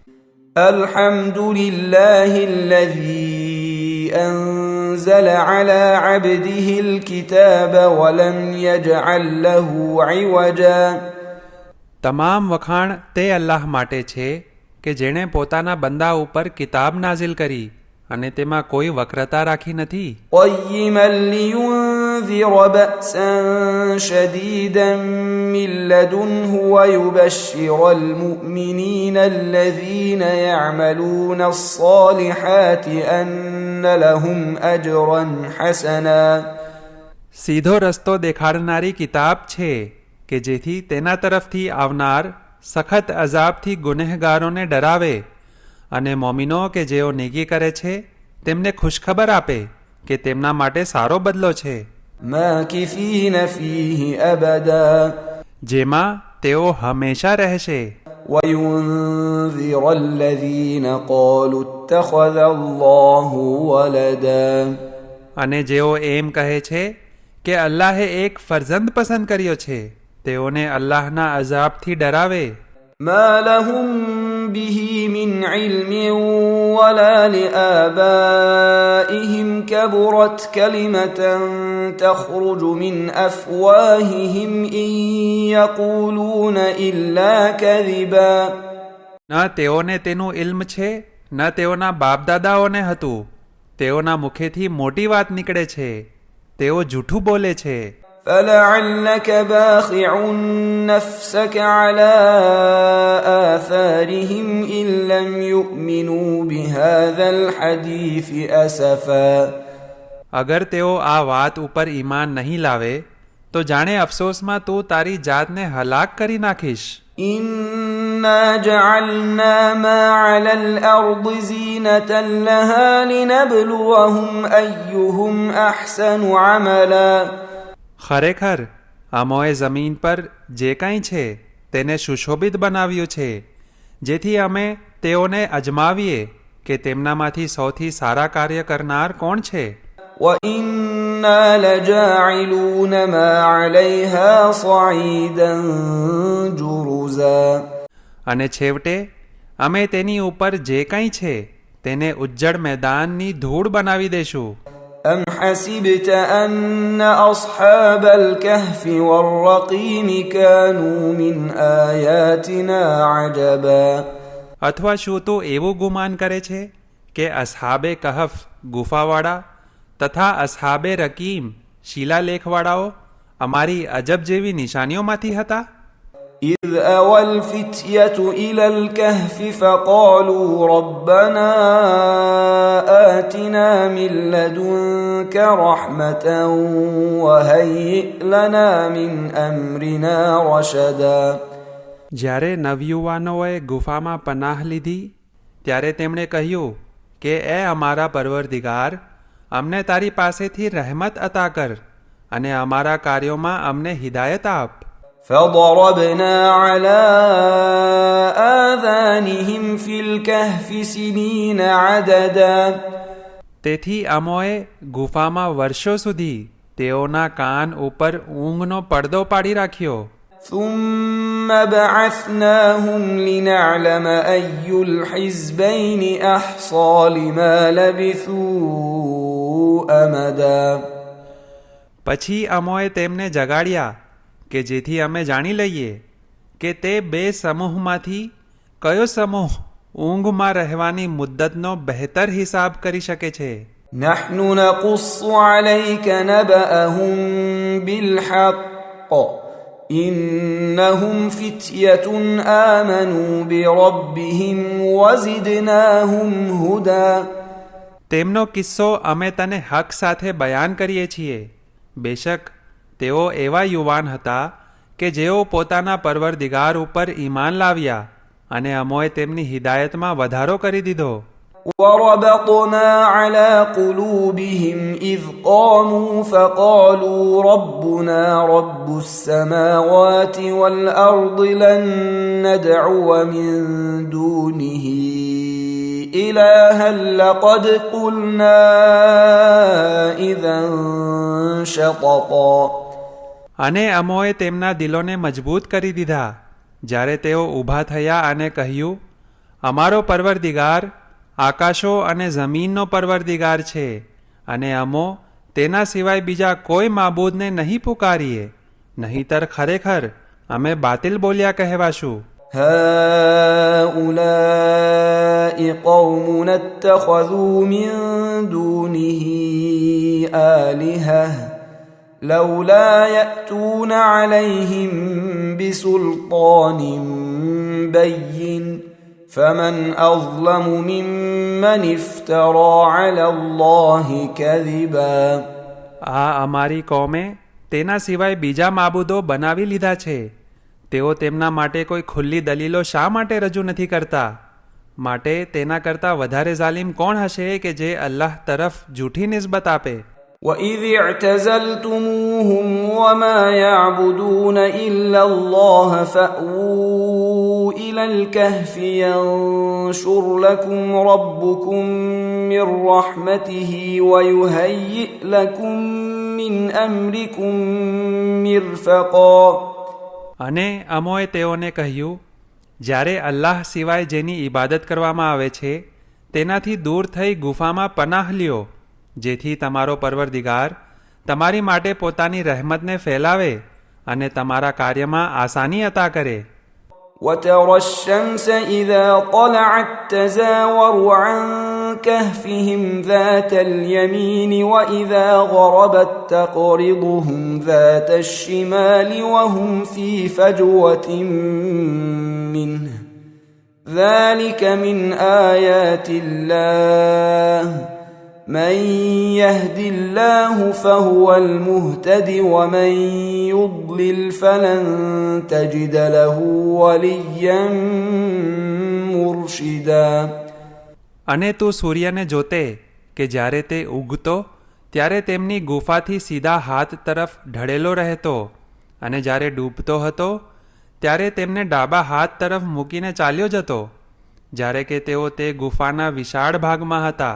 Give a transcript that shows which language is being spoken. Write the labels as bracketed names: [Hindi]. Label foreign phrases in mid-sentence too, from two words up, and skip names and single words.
[Arabic] الحمد لله الذي أنزل على عبده الكتاب ولم يجعل له عوجا. [Gujarati] તમામ વખાણ તે અલ્લાહ માટે છે કે જેણે પોતાના બંદા ઉપર કિતાબ નાઝિલ કરી અને તેમાં કોઈ વક્રતા રાખી નથી. [Arabic] قيما لينذر بأسا شديدا من لدنه ويبشر المؤمنين الذين يعملون الصالحات أن لهم أجرا حسنا. [Gujarati] સીધો રસ્તો દેખાડનારી કિતાબ છે કે જેથી તેના તરફથી આવનાર સખત અઝાબથી ગુનેહગારોને ડરાવે અને મોમિનો કે જેઓ નેકી કરે છે તેમને ખુશખબર આપે કે તેમના માટે સારો બદલો છે. [Arabic] ماكثين فيه أبدا. [Gujarati] જેમાં તેઓ હંમેશા રહેશે. [Arabic] وينذر الذين قالوا اتخذ الله ولدا. [Gujarati] અને જેઓ એમ કહે છે કે અલ્લાહે એક ફરજંદ પસંદ કર્યો છે તેઓને અલ્લાહના અઝાબથી ડરાવે. [Arabic] ما لهم به من علم ولا لآبائهم كبرت كلمة تخرج من أفواههم إن يقولون إلا كذبا. [Gujarati] ન તેઓને તેનું ઇલ્મ છે ન તેઓના બાપદાદાઓને હતું. તેઓના મુખેથી મોટી વાત નીકળે છે. તેઓ જૂઠું બોલે છે. [Arabic] فلعلك باخع نفسك على آثارهم إن لم يؤمنوا بهذا الحديث أسفا. [Gujarati] અગર તેઓ આ વાત ઉપર ઈમાન નહીં લાવે તો જાણે અફસોસમાં તું તારી જાતને હલાક કરી નાખીશ. [Arabic] إنا جعلنا ما على الأرض زينة لها لنبلوهم أيهم أحسن عملا. [Gujarati] ખરેખર અમોએ જમીન પર જે કંઈ છે તેને સુશોભિત બનાવ્યું છે જેથી અમે તેઓને અજમાવીએ કે તેમનામાંથી સૌથી સારા કાર્ય કરનાર કોણ છે. [Arabic] وَإِنَّا لَجَاعِلُونَ مَا عَلَيْهَا صَعِيدًا جُرُزًا. [Gujarati] અને છેવટે અમે તેની ઉપર જે કંઈ છે તેને ઉજ્જડ મેદાનની ધૂળ બનાવી દેશું. [Arabic] أَمْ حَسِبْتَ أَنَّ أَصْحَابَ الْكَهْفِ وَالرَّقِيمِ كَانُوا مِنْ آيَاتِنَا عَجَبًا. [Gujarati] અથવા શું તું એવું ગુમાન કરે છે કે અસ્હાબે કહફ ગુફાવાળા તથા અસ્હાબે રકીમ શિલાલેખવાળાઓ અમારી અજબ જેવી નિશાનીઓમાંથી હતા. [Arabic] إِذْ أَوَى الْفِتْيَةُ إِلَى الْكَهْفِ فَقَالُوا رَبَّنَا آتِنَا مِن لَّدُنكَ رَحْمَةً وَهَيِّئْ لَنَا مِنْ أَمْرِنَا رَشَدًا. [Gujarati] જ્યારે નવયુવાનોએ ગુફામાં પનાહ લીધી ત્યારે તેમણે કહ્યું કે એ અમારા પરવરદિગાર, અમને તારી પાસેથી રહેમત અતા કર અને અમારા કાર્યોમાં અમને હિદાયત આપ. [Arabic] فضربنا على آذانهم في الكهف سنين عددا. [Gujarati] તેથી અમોએ ગુફામાં વર્ષો સુધી તેઓના કાન ઉપર ઊંઘનો પડદો પાડી રાખ્યો. [Arabic] ثم بعثناهم لنعلم أي الحزبين أحصى لما لبثوا أمدا. [Gujarati] પછી અમોએ તેમને જગાડ્યા કે જેથી અમે જાણી લઈએ કે તે બે સમૂહમાંથી કયો સમૂહ ઊંઘમાં રહેવાની મુદ્દતનો બહેતર હિસાબ કરી શકે છે. [Arabic] نحن نقص عليك نبأهم بالحق إنهم فتية آمنوا بربهم وزدناهم هدى. [Gujarati] તેમનો કિસ્સો અમે તને હક સાથે બયાન કરીએ છીએ. બેશક તેઓ એવા યુવાન હતા કે જેઓ પોતાના પરવરદિગાર ઉપર ઈમાન લાવ્યા અને અમોએ તેમની હિદાયતમાં વધારો કરી દીધો. [Arabic] وربطنا على قلوبهم إذ قاموا فقالوا ربنا رب السماوات والأرض لن ندعو من دونه إلها لقد قلنا إذا شططا. [Gujarati] અને અમોએ તેમના દિલોને મજબૂત કરી દીધા જ્યારે તેઓ ઊભા થયા અને કહ્યું, અમારો પરવરદિગાર આકાશો અને જમીનનો પરવરદિગાર છે અને અમો તેના સિવાય બીજા કોઈ માબૂદને નહીં પુકારીએ, નહીંતર ખરેખર અમે બાતિલ બોલ્યા કહેવાશું. [Arabic] هؤلاء قومنا اتخذوا من دونه آلهة لولا يأتون عليهم بسلطان بين فمن أظلم ممن افترى على الله كذبا. [Gujarati] આ અમારી કોમે તેના સિવાય બીજા માબૂદો બનાવી લીધા છે. તેઓ તેમના માટે કોઈ ખુલ્લી દલીલો શા માટે રજૂ નથી કરતા? માટે તેના કરતાં વધારે ઝાલિમ કોણ હશે કે જે અલ્લાહ તરફ જૂઠી નિસ્બત આપે. [Arabic] وَإِذِ اعْتَزَلْتُمُوهُمْ وَمَا يَعْبُدُونَ إِلَّا اللَّهَ فَأْوُوا إِلَى الْكَهْفِ يَنشُرْ لَكُمْ رَبُّكُمْ مِنْ رَحْمَتِهِ وَيُهَيِّئْ لَكُمْ مِنْ أَمْرِكُمْ مِرْفَقًا. [Gujarati] અને અમોએ તેઓને કહ્યું, જ્યારે અલ્લાહ સિવાય જેની ઇબાદત કરવામાં આવે છે તેનાથી દૂર થઈ ગુફામાં પનાહ લ્યો, જેથી તમારો પરવરદિગાર તમારી માટે પોતાની રહેમતને ફેલાવે અને તમારા કાર્યમાં આસાની અતા કરે. [Arabic] وَتَرَى الشَّمْسَ إِذَا طَلَعَتْ تَزَاوَرُ عَنْ كَهْفِهِمْ ذَاتَ الْيَمِينِ وَإِذَا غَرَبَتْ تَقْرِضُهُمْ ذَاتَ الشِّمَالِ وَهُمْ فِي فَجْوَةٍ مِّنْهُ ذَلِكَ مِنْ آيَاتِ اللَّهِ من يهد الله فهو المهتد ومن يضلل فلن تجد له وليا مرشدا. [Gujarati] અને તું સૂર્યને જોતે કે જ્યારે તે ઉગતો ત્યારે તેમની ગુફાથી સીધા હાથ તરફ ઢળેલો રહેતો અને જ્યારે ડૂબતો હતો ત્યારે તેમને ડાબા હાથ તરફ મૂકીને ચાલ્યો જતો, જ્યારે કે તેઓ તે ગુફાના વિશાળ ભાગમાં હતા.